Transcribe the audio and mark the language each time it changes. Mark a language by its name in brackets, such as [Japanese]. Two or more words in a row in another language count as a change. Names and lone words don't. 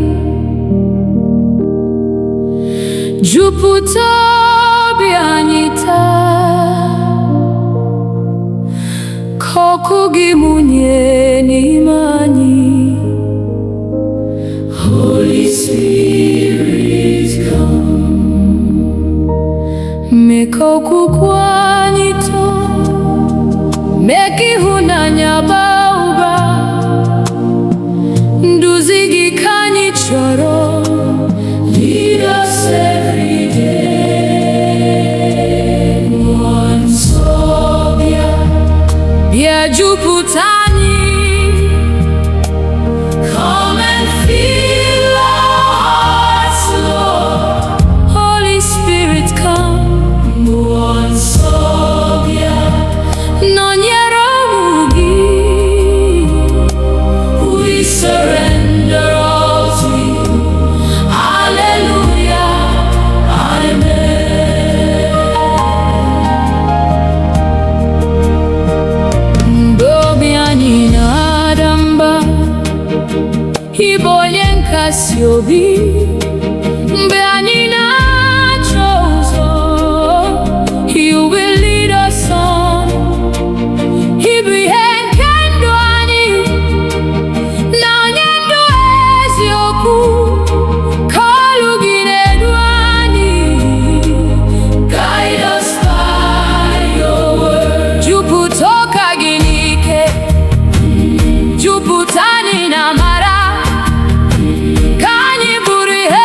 [Igbo] jupụta obi anyị taa, ka ọkụ gị mụnye n'ime anyị. [English] Holy Spirit, come. [Igbo] Mee ka okwukwe anyị too, mee ka ịhụnanya baa ụba. Nduzi gị ka anyị chọrọ, [English] Lead us every day. [Igbo] Mmụọ nsọ bịa. bịa jupụta anyị. [English] Come and fill our hearts, Lord. Holy Spirit, come. [Igbo] Mmụọ nsọ bịa. Nọnyere ụmụ gị, [English] We surrender all to you. Hallelujah, amen. [Igbo] mgbe obi anyị na-ada mba, ị bụ onye nkasi obi. Mgbe anyị na-achọ ụzọ, [English] you will lead us on. [Igbo] Ị bụ ihe nke ndụ anyị, na onye ndụ eziokwu, ka olu gị na-edu anyị. [English] Guide us by your word. [Igbo] Jupụta ụka gị n'ike, jupụta anyị na amara, ka anyị bụrụ